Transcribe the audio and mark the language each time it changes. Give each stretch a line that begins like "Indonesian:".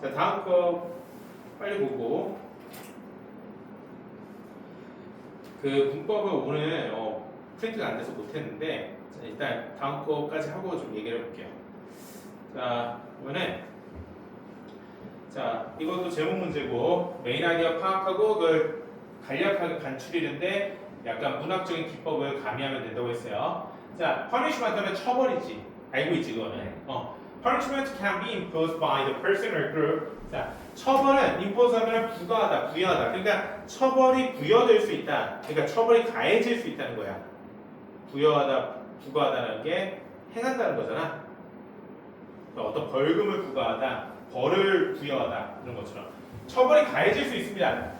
Korean: 자 다음 거 빨리 보고 그 문법을 오늘 프린트가 안 돼서 못했는데 자, 일단 다음 거까지 하고 좀 얘기를 해볼게요. 자 보면은 자 이것도 제목 문제고 메인 아이디어 파악하고 그걸 간략하게 간추리는데 약간 문학적인 기법을 가미하면 된다고 했어요.
English: 자 punishment
Korean: 하면 처벌이지. 알고 있지 그거는.
English: punishment can be imposed by the person or group. 자
Korean: 처벌은 impose 하면 부과하다, 부여하다. 그러니까 처벌이 부여될 수 있다. 그러니까 처벌이 가해질 수 있다는 거야. 부여하다, 부과하다는 게 행한다는 거잖아. 그러니까 어떤 벌금을 부과하다, 벌을 부여하다 이런 것처럼 처벌이 가해질 수 있습니다.